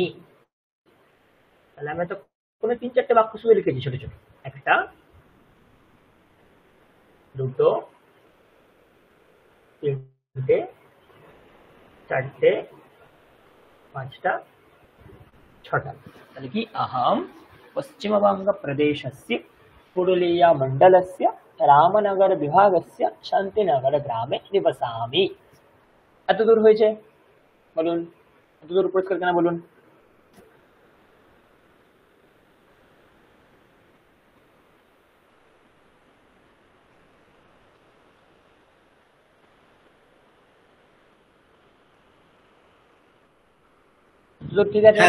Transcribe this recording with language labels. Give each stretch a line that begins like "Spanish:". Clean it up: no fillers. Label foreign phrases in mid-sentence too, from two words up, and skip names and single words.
Bangla: তাহলে আমরা তো কোনো 3-4টে বাক্য শুধু লিখেছি ছোট ছোট, একটা, দুটো, তিনটে, চারটে, পাঁচটা, ছটা। তাহলে কি?
Sanskrit: अहम पश्चिमबङ्गप्रदेशस्य पुरुलियामण्डलस्य रामनगरविभागस्य शान्तिनगरग्रामे निवसामि।
Bangla: এত দূর হয়েছে? বলুন, এত দূর পরিষ্কার কেন বলুন? এত দূর ঠিক আছে?